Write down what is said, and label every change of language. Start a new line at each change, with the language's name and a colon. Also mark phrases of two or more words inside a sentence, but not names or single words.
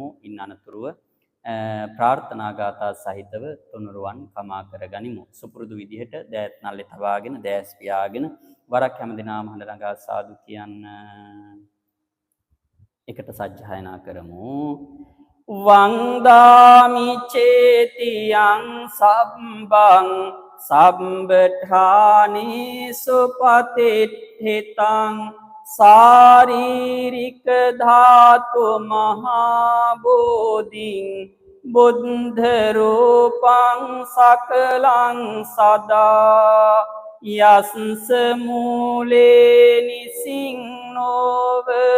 Sinhala: ඉන් අනතුරුව ප්‍රාර්ථනා ගාථා සහිතව තුනුරුවන් කමා කරගනිමු. සුපුරුදු විදිහට දෑත් නල්ලේ තබාගෙන දෑස් පියාගෙන වරක් හැමදෙනාම හඬ නගා සාදු කියන්න. එකට සජ්ජායනා කරමු.
Pali: වන්දාමි චේතියං සබ්බං සම්බඨානි සුපතිට්ඨිතං සාරීරික ධාතු මහා බෝධින් බුද්ධ රූපං සකලං සදා යස්ස මූලේ නිසින්නෝව